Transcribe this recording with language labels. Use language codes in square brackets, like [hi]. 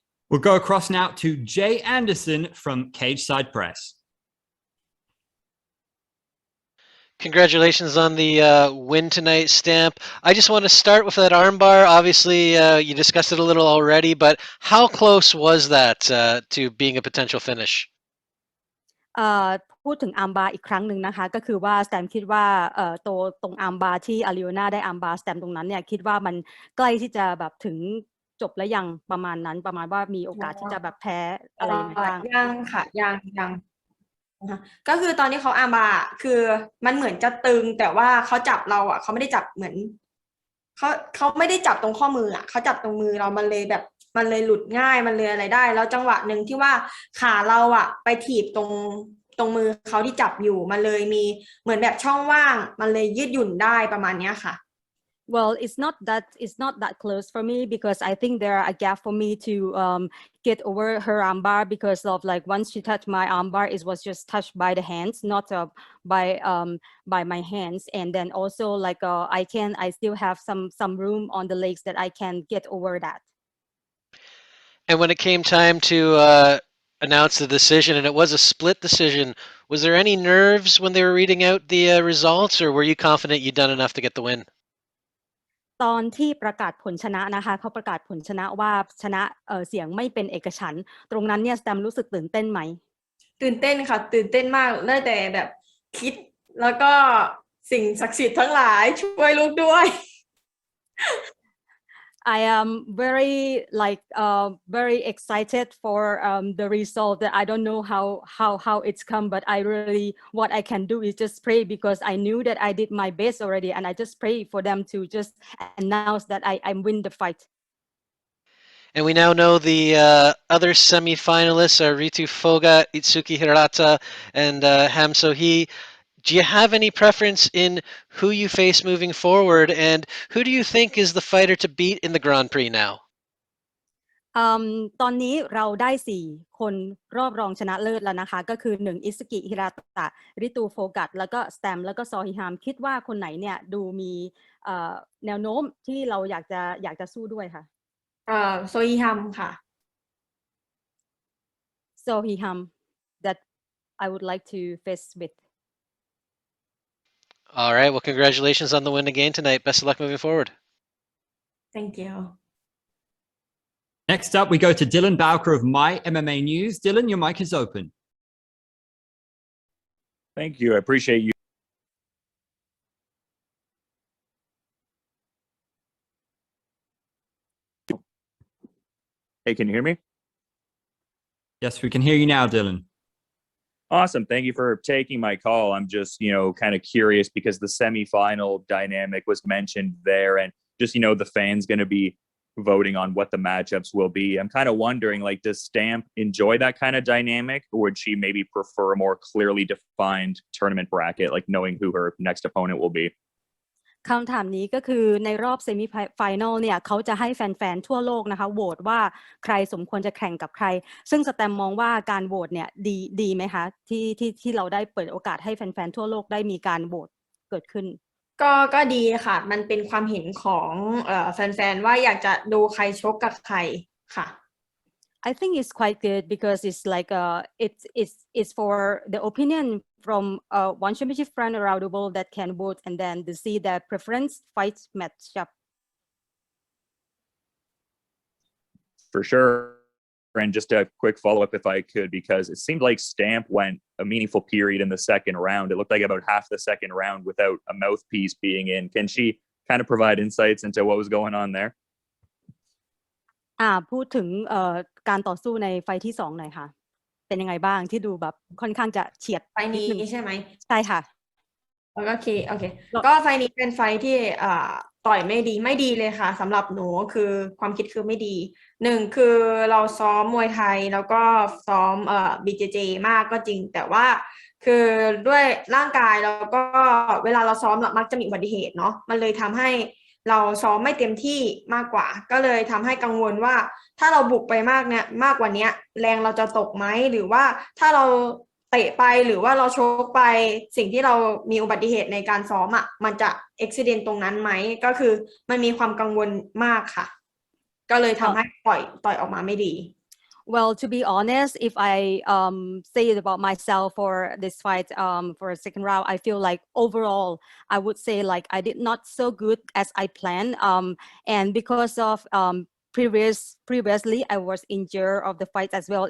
[en] We'll go across now to Jay Anderson from Cage Side Press. Congratulations on the win tonight, Stamp. I just want to start with that armbar. Obviously, you discussed it a little already, but how close was that to being a potential finish? [th] พูดถึงอาร์มบาร์อีกครั้งหนึ่งนะคะก็คือว่าสแตมคิดว่าตัวตรงอาร์มบาร์ที่อาริโอนาได้อาร์มบาร์สแตมตรงนั้นเนี่ยคิดว่ามันใกล้ที่จะแบบถึงจบแล้วยังประมาณนั้นประมาณว่ามีโอกาสที่จะแบบแพ้อะไรอย่างเงี้ย ยังค่ะยังก็คือตอนที่เขาอาร์มบาร์คือมันเหมือนจะตึงแต่ว่าเขาจับเราเขาไม่ได้จับเหมือนเขาไม่ได้จับตรงข้อมือเขาจับตรงมือเรามันเลยแบบมันเลยหลุดง่ายมันเลยอะไรได้แล้วจังหวะหนึ่งที่ว่าขาเราไปถีบตรงมือเขาที่จับอยู่มันเลยมีเหมือนแบบช่องว่างมันเลยยืดหยุ่นได้ประมาณนี้ค่ะ [en] Well, it's not that close for me because I think there are a gap for me to get over her armbar because of like once she touched my armbar, it was just touched by the hands, not by my hands, and then also like I still have some room on the legs that I can get over that. And when it came time to announce the decision, and it was a split decision, was there any nerves when they were reading out the results, or were you confident you'd done enough to get the win? [th] ตอนที่ประกาศผลชนะนะคะเขาประกาศผลชนะว่าชนะเสียงไม่เป็นเอกฉันท์ตรงนั้นเนี่ยสแตมรู้สึกตื่นเต้นไหม ตื่นเต้นค่ะตื่นเต้นมากได้แต่แบบคิดแล้วก็สิ่งศักดิ์สิทธิ์ทั้งหลายช่วยลูกด้วย [en] I am very excited for the result. That I don't know how it's come, but what I can do is just pray because I knew that I did my best already, and I just pray for them to just announce that I win the fight. And we now know the other semi-finalists are Ritu Foga, Itsuki Hirata, and Ham Sohee. Do you have any preference in who you face moving forward, and who do you think is the fighter to beat in the Grand Prix now? [th] ตอนนี้เราได้4คนรอบรองชนะเลิศแล้วนะคะก็คือ1อิสกิฮิราตะริตูโฟกัสแล้วก็สแตมแล้วก็ซอฮิฮามคิดว่าคนไหนเนี่ยดูมีแนวโน้มที่เราอยากจะสู้ด้วยค่ะ โซอีฮัมค่ะ [en] Sohiham that I would like to face with. All right. Well, congratulations on the win again tonight. Best of luck moving forward. thank you Next up, we go to Dylan Bowker of My MMA News. Dylan, your mic is open. Thank you. I appreciate you. Hey, can you hear me? Yes, we can hear you now, Dylan. Awesome. Thank you for taking my call. I'm just, kind of curious because the semifinal dynamic was mentioned there and just, the fans going to be voting on what the matchups will be. I'm kind of wondering, like, does Stamp enjoy that kind of dynamic, or would she maybe prefer a more clearly defined tournament bracket, like knowing who her next opponent will be? [th] คำถามนี้ก็คือในรอบเซมิไฟแนลเนี่ยเขาจะให้แฟนๆทั่วโลกนะคะโหวตว่าใครสมควรจะแข่งกับใครซึ่งสแตมมองว่าการโหวตเนี่ยดีไหมคะที่เราได้เปิดโอกาสให้แฟนๆทั่วโลกได้มีการโหวตเกิดขึ้น ก็ดีค่ะมันเป็นความเห็นของแฟนๆว่าอยากจะดูใครชกกับใครค่ะ [en] I think it's quite good because it's like it's for the opinion from one championship friend around the world that can vote and then to see their preference fight matchup. For sure. And just a quick follow-up if I could, because it seemed like Stamp went a meaningful period in the second round. It looked like about half the second round without a mouthpiece being in. Can she kind of provide insights into what was going on there? [th] พูดถึงการต่อสู้ในไฟที่2หน่อยค่ะเป็นยังไงบ้างที่ดูแบบค่อนข้างจะเฉียด ไฟนี้ใช่ไหม ใช่ค่ะ โอเคก็ไฟนี้เป็นไฟที่ต่อยไม่ดีเลยค่ะสำหรับหนูคือความคิดคือไม่ดี1คือเราซ้อมมวยไทยแล้วก็ซ้อมBJJ มากก็จริงแต่ว่าคือด้วยร่างกายแล้วก็เวลาเราซ้อมมักจะมีอุบัติเหตุเนาะมันเลยทำให้เราซ้อมไม่เต็มที่มากกว่าก็เลยทำให้กังวลว่าถ้าเราบุกไปมากกว่านี้แรงเราจะตกไหมหรือว่าถ้าเรา เตะไปหรือว่าเราชกไปสิ่งที่เรามีอุบัติเหตุในการซ้อมมันจะอุบัติเหตุตรงนั้นไหมก็คือมันมีความกังวลมากค่ะก็เลยทำให้ต่อยออกมาไม่ดี [en] Well, to be honest, if I say it about myself for this fight for a second round, I feel like overall, I would say like I did not so good as I planned. And because of previously, I was injured of the fight as well.